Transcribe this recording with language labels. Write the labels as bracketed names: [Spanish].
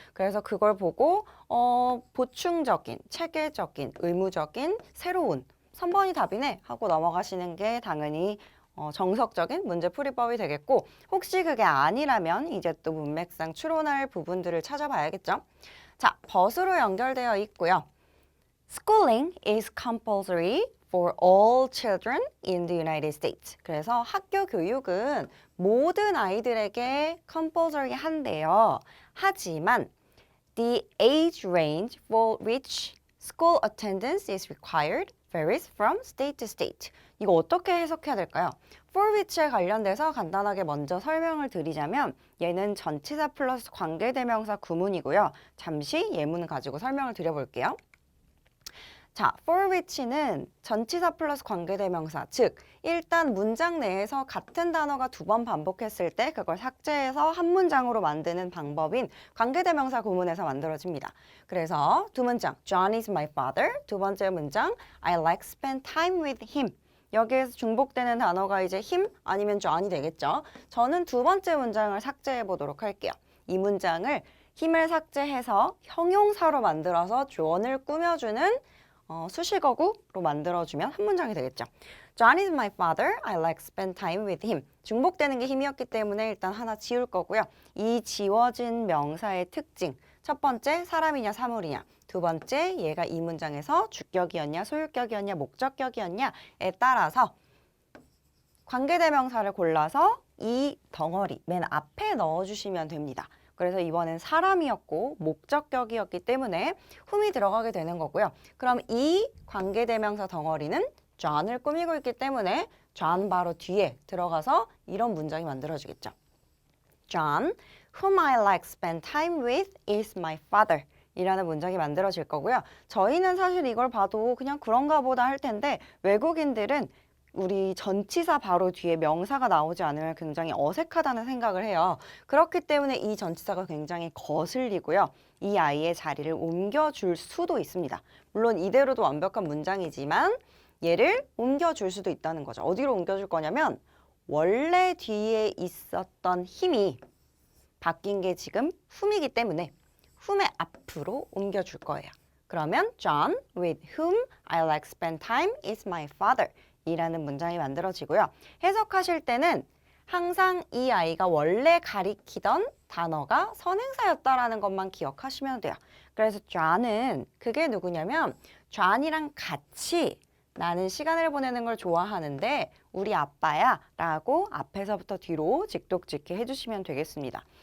[Korean] 그래서 그걸 보고 보충적인, 체계적인, 의무적인, 새로운 3번이 답이네 하고 넘어가시는 게 당연히 정석적인 문제풀이법이 되겠고, 혹시 그게 아니라면 이제 또 문맥상 추론할 부분들을 찾아봐야겠죠. 자, 벗으로 연결되어 있고요. [English] Schooling is compulsory for all children in the United States. [Korean] 그래서 학교 교육은 모든 아이들에게 compulsory 한데요. 하지만 [English] the age range for which school attendance is required varies from state to state. [Korean] 이거 어떻게 해석해야 될까요? for which에 관련돼서 간단하게 먼저 설명을 드리자면 얘는 전치사 플러스 관계대명사 구문이고요. 잠시 예문을 가지고 설명을 드려볼게요. 자, for which는 전치사 플러스 관계대명사, 즉 일단 문장 내에서 같은 단어가 두 번 반복했을 때 그걸 삭제해서 한 문장으로 만드는 방법인 관계대명사 구문에서 만들어집니다. 그래서 두 문장, [English] John is my father. [Korean] 두 번째 문장, [English] I like spend time with him. [Korean] 여기에서 중복되는 단어가 이제 him 아니면 John이 되겠죠. 저는 두 번째 문장을 삭제해 보도록 할게요. 이 문장을 힘을 삭제해서 형용사로 만들어서 조언을 꾸며주는 수식어구로 만들어주면 한 문장이 되겠죠. [English] John is my father. I like spend time with him. [Korean] 중복되는 게 힘이었기 때문에 일단 하나 지울 거고요. 이 지워진 명사의 특징. 첫 번째, 사람이냐 사물이냐. 두 번째, 얘가 이 문장에서 주격이었냐 소유격이었냐 목적격이었냐에 따라서 관계대명사를 골라서 이 덩어리 맨 앞에 넣어주시면 됩니다. 그래서 이번엔 사람이었고 목적격이었기 때문에 whom이 들어가게 되는 거고요. 그럼 이 관계대명사 덩어리는 John을 꾸미고 있기 때문에 John 바로 뒤에 들어가서 이런 문장이 만들어지겠죠. [English] John, whom I like spend time with is my father. [Korean] 이라는 문장이 만들어질 거고요. 저희는 사실 이걸 봐도 그냥 그런가 보다 할 텐데 외국인들은 우리 전치사 바로 뒤에 명사가 나오지 않으면 굉장히 어색하다는 생각을 해요. 그렇기 때문에 이 전치사가 굉장히 거슬리고요. 이 아이의 자리를 옮겨줄 수도 있습니다. 물론 이대로도 완벽한 문장이지만 얘를 옮겨줄 수도 있다는 거죠. 어디로 옮겨줄 거냐면 원래 뒤에 있었던 힘이 바뀐 게 지금 whom이기 때문에 whom의 앞으로 옮겨줄 거예요. 그러면 [English] John, with whom I like spend time is my father. [Korean] 이라는 문장이 만들어지고요. 해석하실 때는 항상 이 아이가 원래 가리키던 단어가 선행사였다라는 것만 기억하시면 돼요. 그래서 John은 그게 누구냐면 John이랑 같이 나는 시간을 보내는 걸 좋아하는데 우리 아빠야 라고 앞에서부터 뒤로 직독짓게 해주시면 되겠습니다.